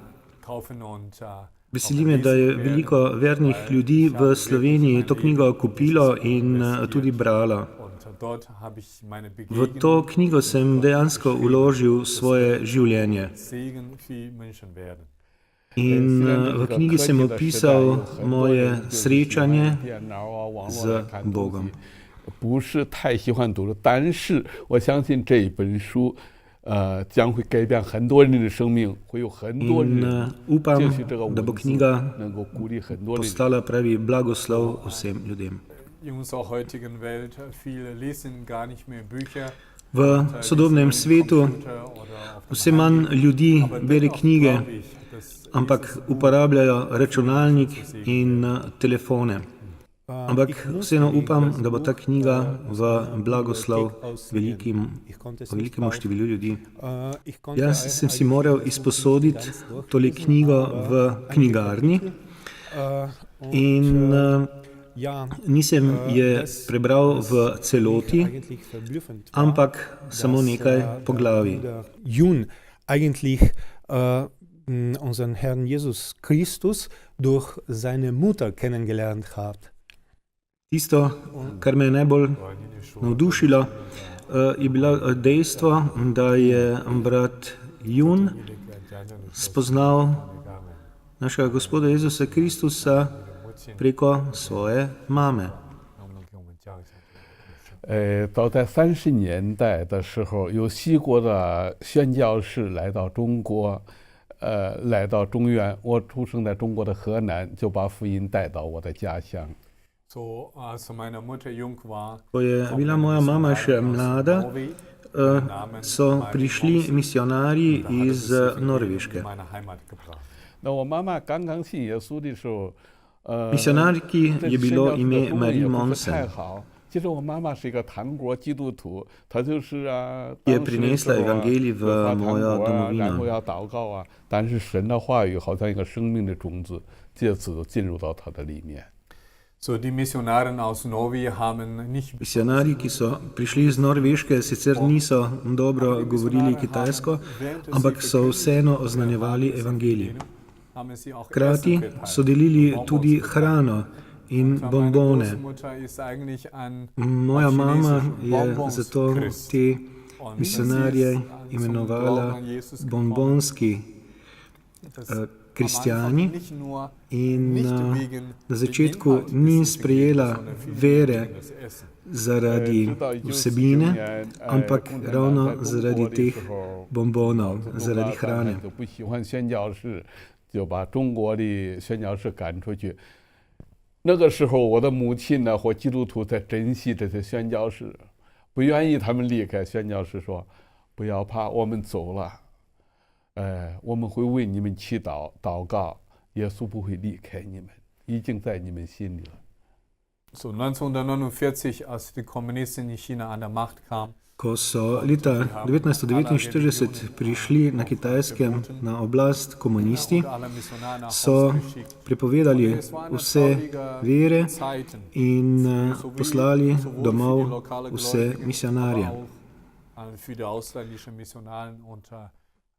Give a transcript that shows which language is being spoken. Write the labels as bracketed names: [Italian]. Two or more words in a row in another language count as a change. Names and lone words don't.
[Slovenian] Veseli me, da je veliko vernih ljudi v Sloveniji to knjigo kupilo in tudi bralo. V to knjigo sem dejansko vložil svoje življenje. In v knjigi sem opisal moje srečanje z Bogom. [Chinese] 不是太喜欢读了，但是我相信这一本书。将会改变很多人的生命，会有很多人借助这个文字能够鼓励很多人。 [Slovenian] postala pravi blagoslov vsem ljudem. V sodobnem svetu vse manj ljudi bere knjige, ampak uporabljajo računalnik in telefone. Ampak vseeno upam, da bo ta knjiga v blagoslov velikemu številu ljudi. Jaz sem si moral izposoditi tole knjigo v knjigarni in nisem je prebral v celoti, ampak samo nekaj poglavij. [German] Unseren Herrn Jesus Christus durch seine Mutter kennengelernt hat. [Slovenian] Tisto, kar me je najbolj navdušilo, je bilo dejstvo, da je brat Jun spoznal našega Gospoda Jezusa Kristusa preko svoje mame. [Chinese] 早在30年代的时候，有西国的宣教士来到中国，来到中原。我出生在中国的河南，就把福音带到我的家乡。 [Slovenian] Ko je bila moja mama še mlada, so prišli misionarji iz Norveške. Misionarki je bilo ime Marie Monsen, ki je prinesla evangelij v mojo domovino. [Chinese] 但是神的话语好像一个生命的种子，借此进入到他的里面。 [Slovenian] Misionarji, ki so prišli iz Norveške, sicer niso dobro govorili kitajsko, ampak so vseeno oznanjevali evangelij. Hkrati so delili tudi hrano in bombone. Moja mama je zato te misionarje imenovala bombonski kristjani in na začetku ni sprejela vere zaradi vsebine, ampak ravno zaradi teh bombonov, zaradi hrane. [Chinese] 就把中国的宣教士赶出去。那个时候，我的母亲呢，或基督徒在珍惜这些宣教士，不愿意他们离开。宣教士说：“不要怕，我们走了。” 我们会为你们祈祷、祷告，耶稣不会离开你们，已经在你们心里了。 [German] So 1949, als die Kommunisten in China an der Macht kamen, [Slovenian] Ko so leta 1949 prišli na Kitajskem na oblast komunisti, so prepovedali vse vere in poslali domov vse misionarje.